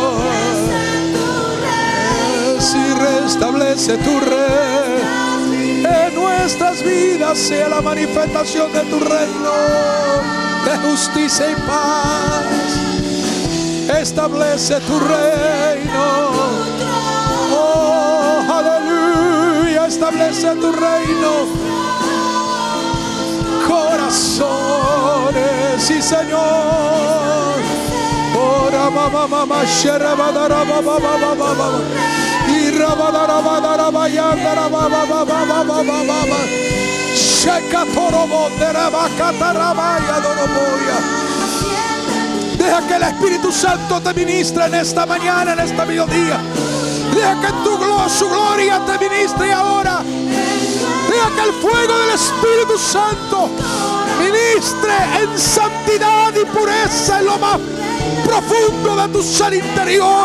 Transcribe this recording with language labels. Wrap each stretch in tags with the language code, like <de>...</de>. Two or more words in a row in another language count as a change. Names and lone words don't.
<es>Si restablece tu reino en nuestras vidas, sea la manifestación de tu reino de justicia y paz. Establece tu reino. Oh, aleluya. Establece tu reino. Corazones, sí, Señor. Ora mama mama shera badara baba baba baba. Y rabadara badara bayandara baba baba baba baba. Sheka torobo derabakata rabaya doroboya. Deja que el Espíritu Santo te ministre en esta mañana, en esta mediodía. Deja que su gloria te ministre ahora. Deja que el fuego del Espíritu Santo ministre en santidad y pureza en lo más profundo de tu ser interior.</es>